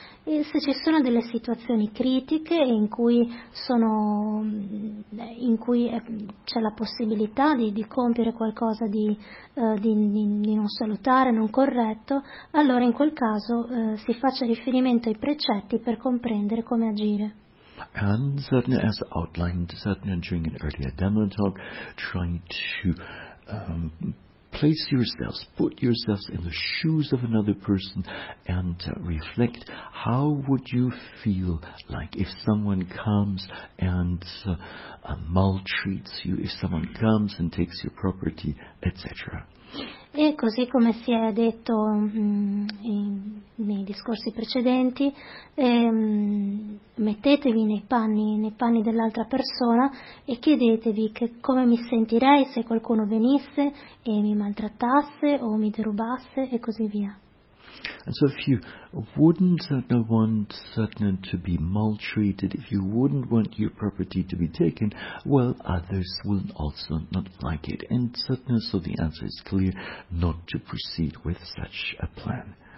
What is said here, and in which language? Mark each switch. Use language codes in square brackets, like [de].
[it] E se ci sono delle situazioni critiche in cui c'è la possibilità di compiere qualcosa di non salutare, non corretto, allora in quel caso si faccia riferimento ai precetti per comprendere come agire. [en] And certainly, as outlined certainly during an earlier demo talk, try to place yourselves, put yourselves in the shoes of another person and reflect, how would you feel like if someone comes and maltreats you, if someone comes and takes your property, etc. [it] E così come si è detto nei discorsi precedenti, mettetevi nei panni dell'altra persona e chiedetevi come mi sentirei se qualcuno venisse e mi maltrattasse o mi derubasse e così via. [en] And so if you wouldn't want certain to be maltreated, if you wouldn't want your property to be taken, well, others will also not like it. And certain, so the answer is clear, not to proceed with such a plan.